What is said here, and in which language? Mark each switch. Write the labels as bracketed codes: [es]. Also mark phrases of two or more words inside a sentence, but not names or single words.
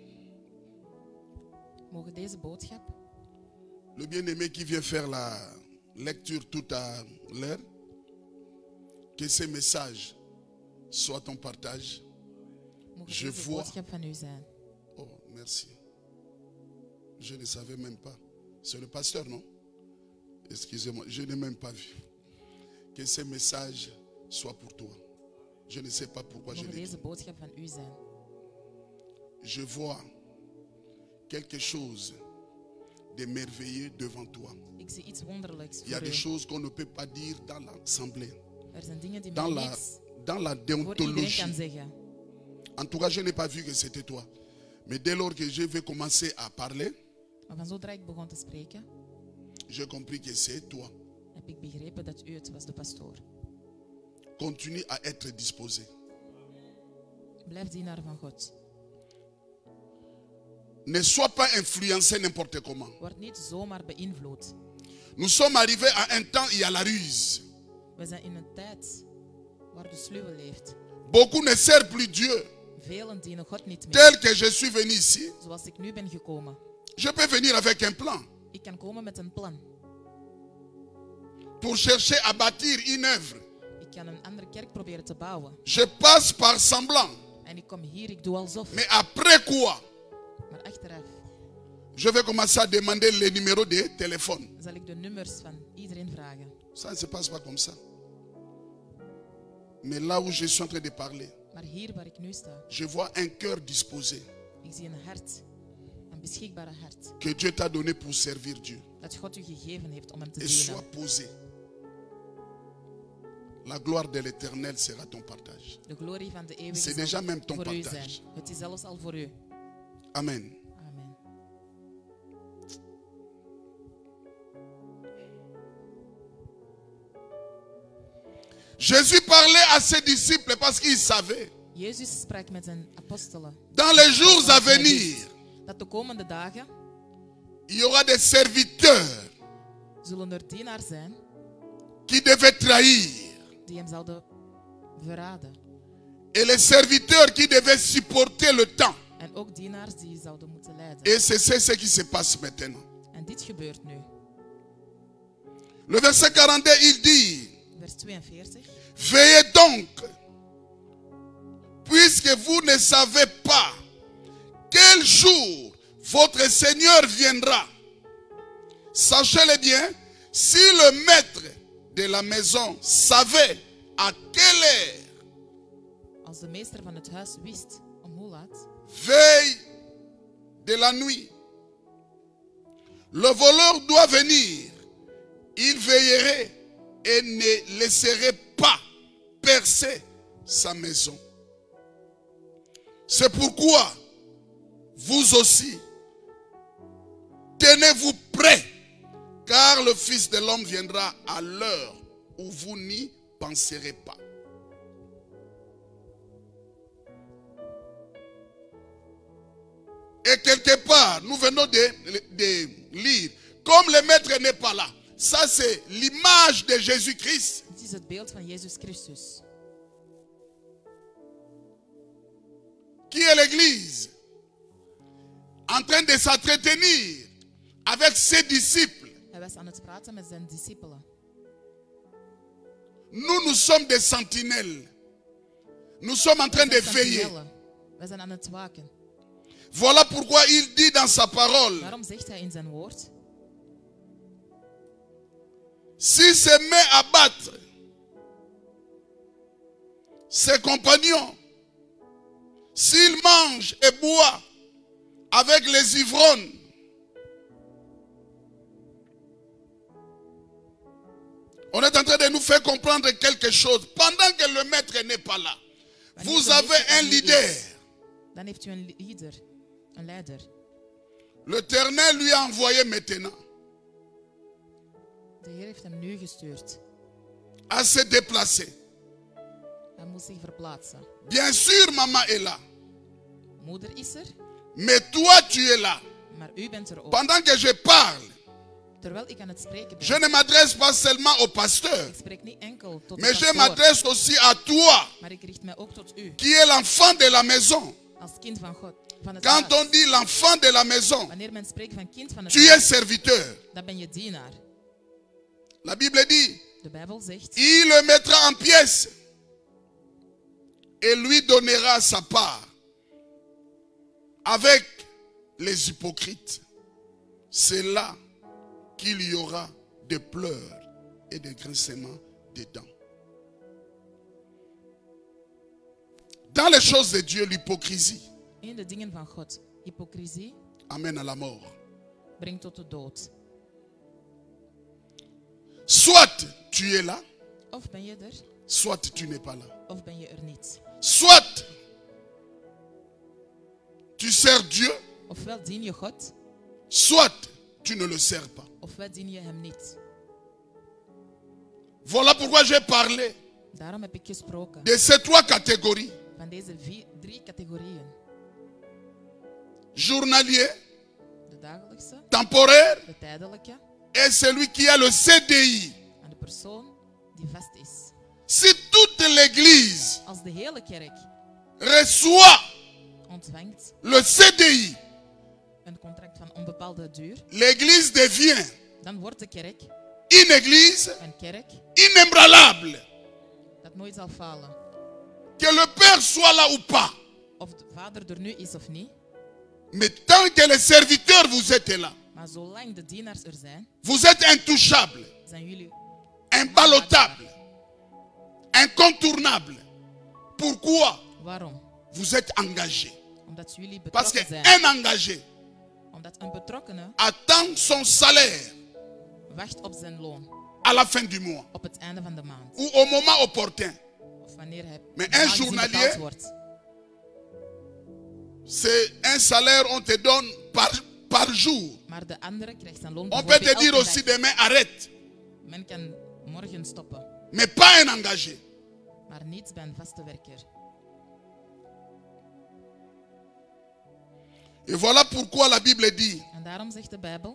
[nl] Mogen deze boodschap, [fr] le bien-aimé qui vient faire la lecture tout à l'heure, que ce message soit ton partage. [nl] mogen [fr] Je [nl] deze [fr] vois. [nl] boodschap van u zijn. [fr] Oh, merci. Je ne savais même pas. C'est le pasteur, non? Excusez-moi, je n'ai même pas vu. Que ce message soit pour toi. Je ne sais pas pourquoi je [nl] Mogen [fr] l'ai [nl] deze [fr] dit. [nl] boodschap van u zijn. [fr] Je vois quelque chose de merveilleux devant toi. [nl] Ik zie iets wonderlijks [fr] Il y a [nl] voor [fr] des [nl] u. [fr] choses qu'on ne peut pas dire dans l'assemblée, [nl] Er zijn dingen die [fr] dans [nl] men [fr] la, [nl] niet [fr] dans la [nl] voor iedereen kan [fr] déontologie. [nl] zeggen. [fr] En tout cas, je n'ai pas vu que c'était toi. Mais dès lors que je vais commencer à parler, [nl] Maar van zodra ik begon te spreken, [fr] j'ai compris que c'est toi. [nl] heb ik begrepen dat u het was, de pastoor. [fr] Continue à être disposé. [nl] Blijf dienaar van God. [fr] Ne sois pas influencé n'importe comment. [nl] Word niet zomaar beïnvloed. [fr] Nous sommes arrivés à un temps, il y a la ruse. [nl] We zijn in een tijd waar de sluwe leeft. [fr] Beaucoup ne servent plus Dieu. [nl] Velen dienen God niet meer. [fr] Tel que je suis venu ici, [nl] Zoals ik nu ben gekomen. [fr] je peux venir avec un plan [nl] Ik kan komen met een plan. [fr] pour chercher à bâtir une œuvre. [nl] Ik kan een andere kerk proberen te bouwen. [fr] Je passe par semblant. [nl] En ik kom hier, ik doe alsof. [fr] Mais après quoi, [nl] Maar achteraf [fr] je vais commencer à demander les numéros de téléphone. [nl] zal ik de nummers van iedereen vragen. [fr] Ça ne se passe pas comme ça. Mais là où je suis en train de parler, [nl] Maar hier waar ik nu sta, [fr] je vois un cœur disposé [nl] ik zie een hart. Een beschikbare hart. [fr] que Dieu t'a donné pour servir Dieu. [nl] Dat God u gegeven heeft om hem te [fr] Et sois [nl] dienen. [fr] posé. La gloire de l'Éternel sera ton partage. [nl] De glorie van de [fr] C'est [nl] eeuwige [fr] déjà [nl] zal [fr] même ton [nl] voor u [fr] partage. [nl] zijn. Het is zelfs al voor u. Amen. Amen. [fr] Jésus parlait à ses disciples parce qu'il savait. [nl] Jezus sprak met zijn apostelen. [fr] Dans les jours à venir, [nl] Dat de komende dagen [fr] il y aura des serviteurs [nl] zullen er dienaars zijn [fr] qui devaient trahir. [nl] die hem zouden verraden. [fr] Et les serviteurs qui devaient supporter le temps. [nl] En ook dienaars die zouden moeten leiden. [fr] Et c'est ce qui se passe maintenant. [nl] En dit gebeurt nu. [fr] Le verset 42, il dit, [nl] Vers 42. [fr] veillez donc, puisque vous ne savez pas quel jour votre Seigneur viendra. Sachez-le bien, si le maître de la maison savait à quelle heure, [nl] Als de meester van het huis wist om hoe laat, [fr] veille de la nuit, le voleur doit venir, il veillerait et ne laisserait pas percer sa maison. C'est pourquoi vous aussi, tenez-vous prêts, car le Fils de l'homme viendra à l'heure où vous n'y penserez pas. Et quelque part, nous venons de lire, comme le maître n'est pas là. Ça, c'est l'image de Jésus-Christ. [nl] dit is het beeld van Jezus Christus. [fr] Qui est l'église? En train de s'entretenir avec ses disciples. [nl] Hij was aan het praten met zijn discipelen. [fr] Nous sommes des sentinelles. Nous sommes en train de veiller. [nl] Wij zijn aan het waken. [fr] Voilà pourquoi il dit dans sa parole, [nl] Daarom zegt hij in zijn woord: [fr] s'il se met à battre ses compagnons, s'il mange et boit avec les ivrognes, on est en train de nous faire comprendre quelque chose. Pendant que le maître n'est pas là, vous avez un leader. [nl] Dan heeft u een leader, een leider. [fr] L'Éternel lui a envoyé maintenant [nl] De Heer heeft hem nu gestuurd. [fr] à se déplacer. [nl] Hij moet zich verplaatsen. [fr] Bien sûr, maman est là. [nl] Moeder is er, [fr] Mais toi, tu es là. [nl] maar u bent er ook. [fr] Pendant que je parle, [nl] Terwijl ik aan het spreken ben. [fr] je ne m'adresse pas seulement au pasteur, [nl] Ik spreek niet enkel tot de [fr] mais je [nl] pastoor, [fr] m'adresse aussi à toi, [nl] maar ik richt mij ook tot u. [fr] qui est l'enfant de la maison. [nl] Als kind van God. Van het [fr] Quand [nl] huis. [fr] on dit l'enfant de la maison, [nl] Wanneer men spreekt van kind van het [fr] tu es [nl] huis, [fr] serviteur. [nl] dan ben je dienaar. [fr] La Bible dit, [nl] De Bijbel zegt: [fr] il le mettra en pièces et lui donnera sa part avec les hypocrites. C'est là qu'il y aura des pleurs et des grincements des dents. Dans les choses de Dieu, l'hypocrisie [nl] in de dingen van God. Hypocrisie [fr] amène à la mort. [nl] brengt tot de dood. [fr] Soit tu es là, [nl] Of ben je er, [fr] soit tu n'es pas là. [nl] of ben je er niet. [fr] Soit tu sers Dieu, [nl] Ofwel dien je God, [fr] soit tu ne le sers pas. [nl] ofwel dien je hem niet. [fr] Voilà pourquoi j'ai parlé [nl] Daarom heb ik gesproken [fr] de ces trois catégories. [nl] van deze drie categorieën. [fr] Journalier, [nl] De dagelijkse, [fr] temporaire [nl] de tijdelijke [fr] est celui qui a le CDI. [nl] aan de persoon die vast is. [fr] Si toute l'église [nl] Als de hele kerk [fr] reçoit [nl] ontvangt [fr] le CDI, [nl] een contract van onbepaalde duur, [fr] l'église devient [nl] dan wordt de kerk [fr] une église [nl] een kerk [fr] inébranlable. [nl] dat nooit zal falen. [fr] Que le Père soit là ou pas. [nl] Of de vader er nu is of niet, [fr] Mais tant que les serviteurs vous êtes là, [nl] maar zolang de dienaars er zijn, [fr] vous êtes intouchables, [nl] zijn jullie [fr] imbalotables, incontournables. Pourquoi? [nl] waarom? [fr] Vous êtes engagés. [nl] Omdat jullie [fr] Parce [nl] betrokken zijn. [fr] qu'un engagé [nl] Omdat een betrokkene [fr] attend son salaire [nl] wacht op zijn loon [fr] à la fin du mois [nl] op het einde van de maand. [fr] ou au moment opportun. [nl] Of wanneer hij Maar normaal een gezien [fr] journalier- [nl] betaald wordt. [fr] C'est un salaire on te donne par jour. [nl] Maar de andere krijgt zijn loon [fr] On peut te [nl] bijvoorbeeld [fr] dire [nl] elke [fr] aussi [nl] dag. [fr] demain arrête. [nl] Men kan morgen stoppen, [fr] Mais pas un engagé. [nl] maar niet bij een vaste werker. [fr] Et voilà pourquoi la Bible dit, [nl] En daarom zegt de Bijbel